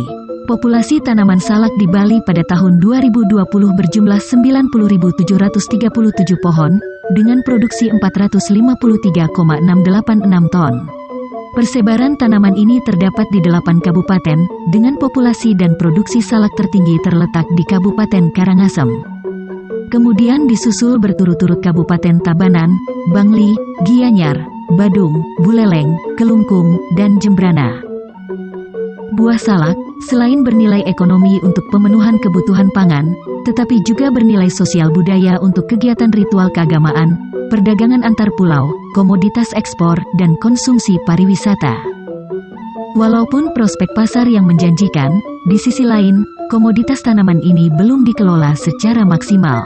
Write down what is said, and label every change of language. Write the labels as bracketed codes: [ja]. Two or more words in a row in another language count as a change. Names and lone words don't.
[id] Populasi tanaman salak di Bali pada tahun 2020 berjumlah 90.737 pohon, dengan produksi 453,686 ton. Persebaran tanaman ini terdapat di 8 kabupaten, dengan populasi dan produksi salak tertinggi terletak di Kabupaten Karangasem. Kemudian disusul berturut-turut Kabupaten Tabanan, Bangli, Gianyar, Badung, Buleleng, Kelungkung, dan Jembrana. Buah salak, selain bernilai ekonomi untuk pemenuhan kebutuhan pangan, tetapi juga bernilai sosial budaya untuk kegiatan ritual keagamaan, perdagangan antar pulau, komoditas ekspor, dan konsumsi pariwisata. Walaupun prospek pasar yang menjanjikan, di sisi lain, komoditas tanaman ini belum dikelola secara maksimal.